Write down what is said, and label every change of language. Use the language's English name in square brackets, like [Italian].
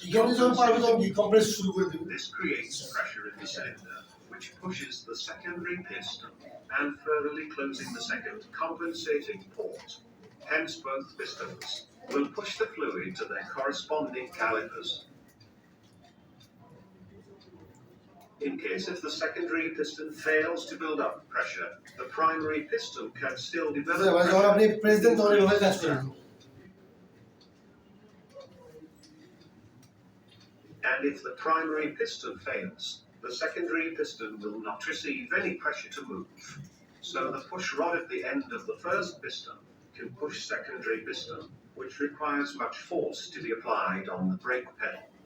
[Bangla] এখানে যখন পারবে তখন কি কম্প্রেস শুরু করে দেবে। [English] This creates pressure in the cylinder, which pushes the secondary piston and furtherly closing the second compensating port. Hence, both pistons will push the fluid to their corresponding calipers. In case if the secondary piston fails to build up pressure, the primary piston can still develop [Bangla] মানে যখন আপনি press দেন তখন এইভাবে কাজ করে। [English] And if the primary piston fails, the secondary piston will not receive any pressure to move. So the push rod at the end of the first piston can push secondary piston, which requires much force to be applied on the brake pedal.